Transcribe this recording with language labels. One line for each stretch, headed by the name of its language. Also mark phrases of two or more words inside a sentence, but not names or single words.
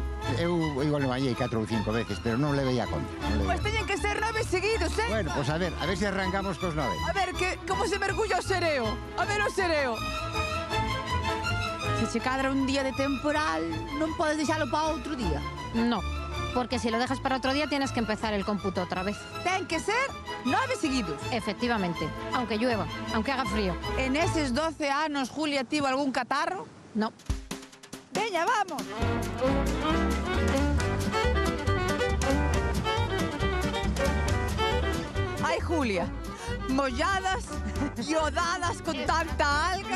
Galician: Eu igual me bañei 4 ou 5 veces, pero non le veía conta. Pois teñen que ser 9 seguidos, Bueno, pues a ver se arrancamos cos 9. A ver, como se mergulla o sereo. A ver o sereo. Se che cadra un día de temporal, non podes deixalo para outro día.
Spanish: No, porque si lo dejas para otro día tienes que empezar el cómputo otra vez.
Galician: Ten que ser 9 seguidos.
Spanish: Efectivamente, aunque llueva, aunque haga frío.
Galician: En eses 12 anos, Julia, tivo algún catarro?
Spanish: No.
Galician: Veña, vamos. Ai, Julia, molladas, iodadas con tanta alga.